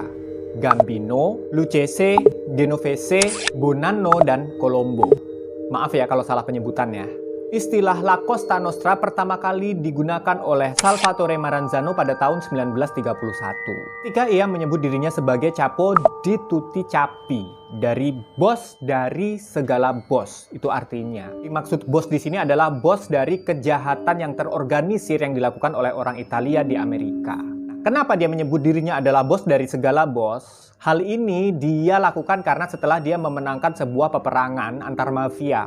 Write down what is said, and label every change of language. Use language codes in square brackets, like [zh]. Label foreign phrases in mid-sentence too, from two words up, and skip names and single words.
[id] Gambino, Lucchese, Genovese, Bonanno, dan Colombo. Maaf ya kalau salah penyebutannya. Istilah La Cosa Nostra pertama kali digunakan oleh Salvatore Maranzano pada tahun 1931. Ketika ia menyebut dirinya sebagai [it] Capo di tutti capi, [id] dari bos dari segala bos. Itu artinya. Maksud bos di sini adalah bos dari kejahatan yang terorganisir yang dilakukan oleh orang Italia di Amerika. Kenapa dia menyebut dirinya adalah bos dari segala bos? Hal ini dia lakukan karena setelah dia memenangkan sebuah peperangan antar mafia.